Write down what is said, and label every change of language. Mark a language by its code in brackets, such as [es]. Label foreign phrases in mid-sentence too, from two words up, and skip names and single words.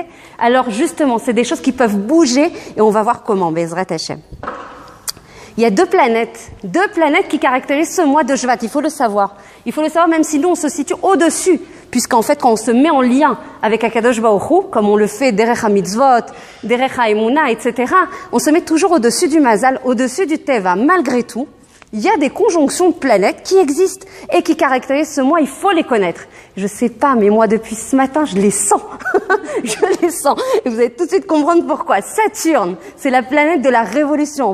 [fr] Alors, justement, c'est des choses qui peuvent bouger et on va voir comment, [he] בעזרת השם. [fr] Il y a deux planètes qui caractérisent ce mois de Shvat. Il faut le savoir. Il faut le savoir même si nous, on se situe au-dessus. Puisqu'en fait, quand on se met en lien avec [he] הקדוש ברוך הוא, [fr] comme on le fait [he] דרך המצוות דרך האמונה, [fr] etc., on se met toujours au-dessus du Mazal, au-dessus du Teva. Malgré tout, il y a des conjonctions de planètes qui existent et qui caractérisent ce mois, il faut les connaître. Je sais pas, mais moi, depuis ce matin, je les sens. Je les sens. Et vous allez tout de suite comprendre pourquoi. Saturne, c'est la planète de la révolution.